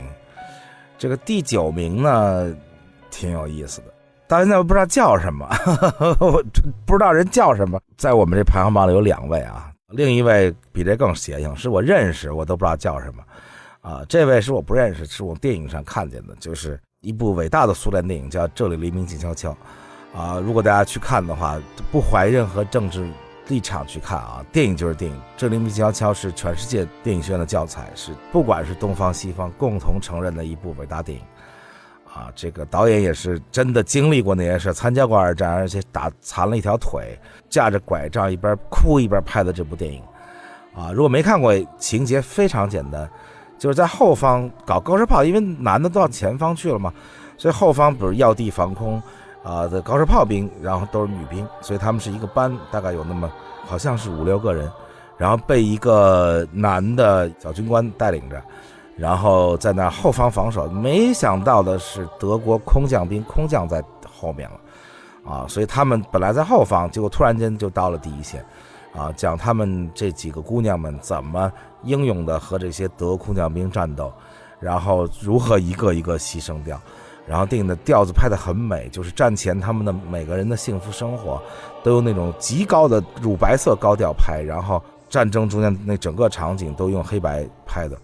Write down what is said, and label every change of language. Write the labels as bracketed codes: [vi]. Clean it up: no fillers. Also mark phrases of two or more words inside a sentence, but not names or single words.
[zh] 這個第9名呢挺有意思的，到現在我不知道叫什麼我不知道人叫什麼。在我們這排行榜裡有2位另一位比這更邪性，是我認識我都不知道叫什麼這位是我不認識，是我電影上看見的，就是一部偉大的蘇聯電影叫《這裡黎明靜悄悄》如果大家去看的話，不懷任何政治立場去看啊，電影就是電影，《志玲必須敲》是全世界電影學院的教材，是不管是東方西方共同承認的一部偉大電影啊。這個導演也是真的經歷過那件事，參加過二戰，而且打殘了一條腿，架着拐杖一邊哭一邊拍的這部電影啊。如果沒看過，情節非常簡單，就是在後方搞高射炮，因為男的都到前方去了嘛，所以後方比如要地防空的高射炮兵，然后都是女兵，所以他们是一个班，大概有那么好像是5-6个人，然后被一个男的小军官带领着，然后在那後方防守。沒想到的是德國空降兵空降在後面了啊，所以他們本來在後方，結果突然間就到了第一線啊，講他們這幾個姑娘們怎麼英勇的和這些德國空降兵戰鬥，然後如何一個一個犧牲掉。然後電影的調子拍得很美，就是戰前他們的每個人的幸福生活都用那種極高的乳白色高調拍，然後戰爭中間那整個場景都用黑白拍的。